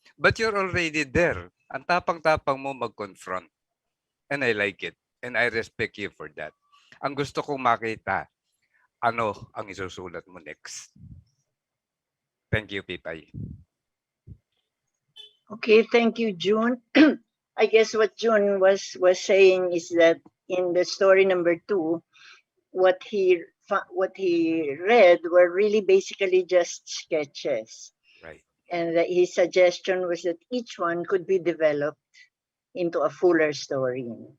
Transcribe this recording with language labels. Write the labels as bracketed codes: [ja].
[en] But you're already there. [tl] Ang tapang-tapang mo mag-confront. [en] And I like it. And I respect you for that. [tl] Ang gusto kong makita, ano ang isusulat mo next? [en] Thank you, Pipay. Okay, thank you, June. I guess what June was saying is that in the story number 2, what he read were really basically just sketches, Right. and that his suggestion was that each one could be developed into a fuller story.